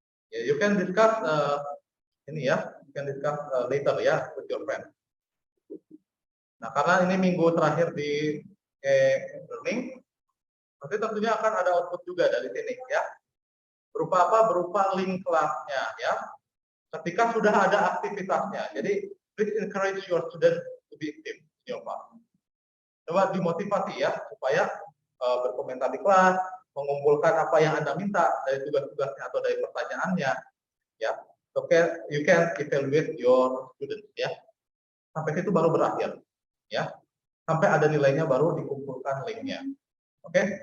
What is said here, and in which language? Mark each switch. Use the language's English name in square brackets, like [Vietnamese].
[English] Ya, you can discuss ini ya, you can discuss later ya with your friend. [Indonesian] Nah, karena ini minggu terakhir di learning, nanti tentunya akan ada output juga dari sini ya. Berupa apa? Berupa link kelasnya ya. Ketika sudah ada aktivitasnya. [English] Jadi please encourage your student to be active in your class. [Indonesian] Coba dimotivasi ya supaya berkomentar di kelas, mengumpulkan apa yang Anda minta dari tugas-tugasnya atau dari pertanyaannya ya. [English] Oke, you can evaluate your students ya. [Indonesian] Sampai situ baru berakhir ya. Sampai ada nilainya baru dikumpulkan linknya. Oke?